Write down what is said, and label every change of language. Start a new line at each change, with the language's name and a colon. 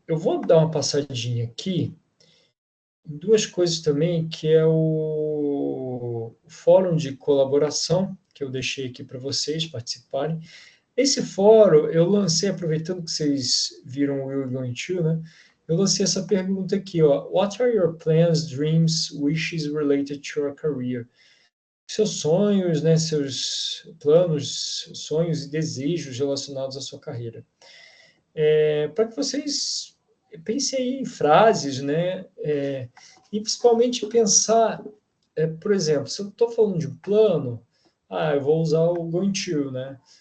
Portuguese: Eu vou dar uma passadinha aqui em duas coisas também, que é o fórum de colaboração, que eu deixei aqui para vocês participarem. Esse fórum, eu lancei, aproveitando que vocês viram o Will Going To, né? Eu lancei essa pergunta aqui, ó.
English: What are your plans, dreams, wishes related to your career?
Portuguese: Seus sonhos, né? Seus planos, sonhos e desejos relacionados à sua carreira. Para que vocês pensem aí em frases, né? E principalmente pensar, por exemplo, se eu estou falando de um plano, eu vou usar o going to, né?